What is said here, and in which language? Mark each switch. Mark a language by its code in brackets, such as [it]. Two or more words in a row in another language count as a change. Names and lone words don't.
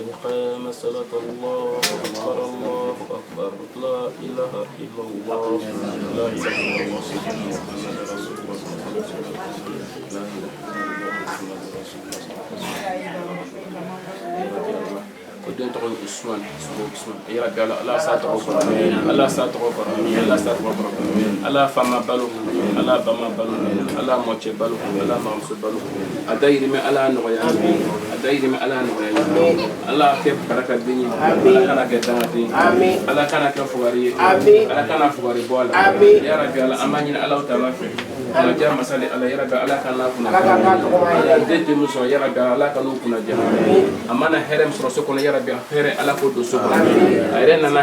[ar] قام الصلاة الله أكبر الله أكبر لا إله إلا الله لا إله إلا الله محمد رسول الله لا إله إلا الله محمد رسول الله [bm] o den tɔgɔ ye Usman [ar] ya rabbi [bm] ala sa tɔgɔ kɔrɔ ala sa tɔgɔ kɔrɔ ala sa tɔgɔ kɔrɔ ala fama balo ala bama balo ala mɔcɛ balo ala mamuso balo a dayirimɛ ala nɔgɔya a dayirimɛ ala nɔgɔya ala kɛ baraka den ye ala kana kɛ dangaden ala kana kɛ fugari ye ala kana fugari bɔ a la [ar] ya rabbi [bm] ala an b'a ɲini ala taala fɛ ala ja masali ala [ar] ya rabbi [bm] ala kana kunna ala den tɛ min sɔrɔ [ar] ya rabbi [bm] ala kana kunna ja a mana hɛrɛ min sɔrɔ so kɔnɔ ya rabbi hɛrɛ ala k'o don so kɔnɔ a yɛrɛ nana